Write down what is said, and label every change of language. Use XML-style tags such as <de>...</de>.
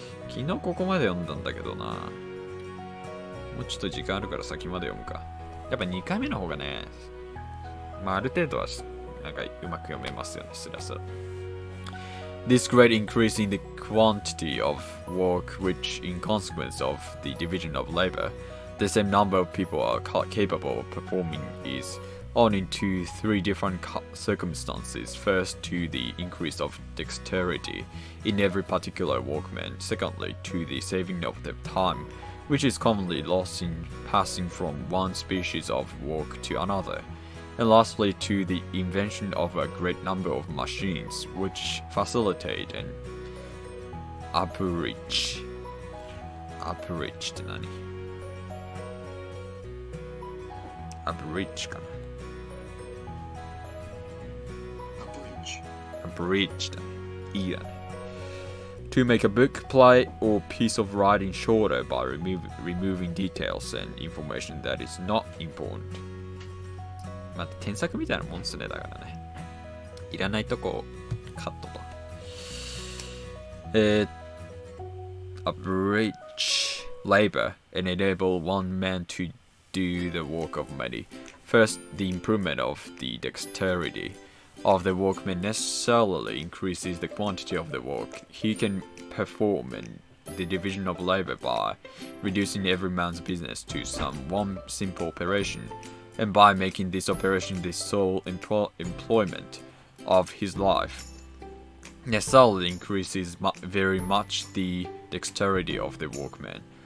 <ja>昨日ここまで読んだんだけどな。もうちょっと時間あるから先まで読むか。やっぱ2回目の方がね、まあある程度はなんかうまく読めますよね、スラスラ。</ja> <en>This great increase in the quantity of work, which in consequence of the division of labor, the same number of people are capable of performing, is owing to three different circumstances. First, to the increase of dexterity in every particular workman. Secondly, to the saving of the time, which is commonly lost in passing from one species of work to another. And lastly, to the invention of a great number of machines, which facilitate and abridge</en> <ja>って何？ abridge かな？ abridge だね。いいだね。</ja> <en>To make a book, play, or piece of writing shorter by removing details and information that is not important.</en> <ja>まあ、添削みたいなもんですね、だからね。いらないとこカットと。</ja> <en>abridge labor and enable one man to do the work of many. First, the improvement of the dexterity of the workman necessarily increases the quantity of the work he can perform, and the division of labor by reducing every man's business to some one simple operation, and by making this operation the sole employment of his life, necessarily increases very much the dexterity of the workman.</en>